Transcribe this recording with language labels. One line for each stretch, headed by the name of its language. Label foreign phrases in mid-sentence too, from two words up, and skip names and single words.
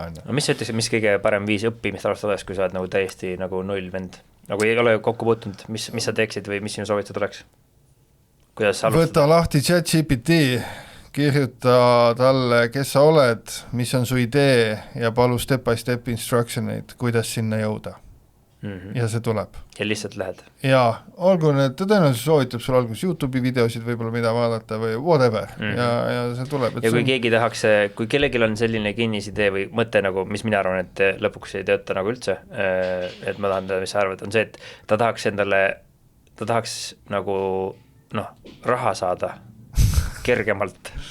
Estonian: Mis sa ütles, mis kõige parem viis õppimist alustades, kui sa oled nagu täiesti nagu null vend? Nagu ei ole kokku puutunud, mis sa teeksid või mis sinu soovitused oleks? Võta lahti ChatGPT, kirjuta talle, kes sa oled, mis on su idee ja palu
English: step by step instructioneid,
Estonian: kuidas sinna jõuda. Ja see tuleb. Ja lihtsalt lähed. Ja olgu need, ta tõenäoliselt soovitab sul alguses YouTube'i videosid võib-olla mida vaadata või whatever ja see tuleb. Ja kui keegi tahaks, kui kellelgi on selline kinnisidee või mõte nagu, mis mina arvan, et lõpuks ei tööta nagu üldse, et ma tahan teada, mis sa arvad, on see, et ta tahaks nagu raha saada kergemalt.